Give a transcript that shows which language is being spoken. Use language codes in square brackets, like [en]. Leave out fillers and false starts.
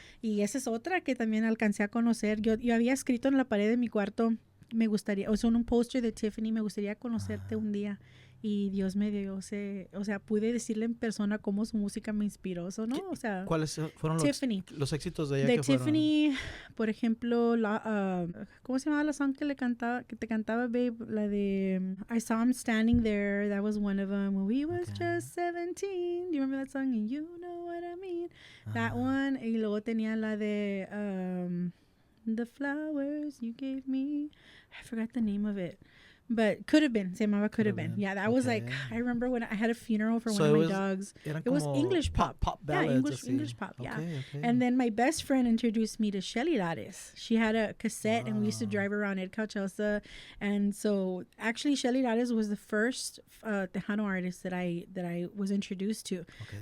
[es] Y esa es otra que también alcancé a conocer. Yo había escrito en la pared de mi cuarto, me gustaría, o sea, en un póster de Tiffany, me gustaría conocerte un día. Y Dios me dio, o sea, pude decirle en persona cómo su música me inspiró, ¿no? O sea, ¿cuáles fueron los éxitos de ella? De que Tiffany, por ejemplo, ¿cómo se llamaba la song que te cantaba, babe? [en] La de I Saw Him Standing There, that was one of them. When we was just 17, do you remember that song? And you know what I mean. That one. [es] Y luego tenía la de The Flowers You Gave Me. [en] I forgot the name of it. But Could Have Been. [es] Se llamaba Could Have Been. [en] Yeah, that was like, I remember when I had a funeral for one of my dogs. It was English pop. Ballads, yeah, English pop, yeah. Okay. And then my best friend introduced me to Shelly Lares. She had a cassette and we used to drive around at Cauchelsa. And so actually Shelly Lares was the first Tejano artist that I was introduced to. Okay.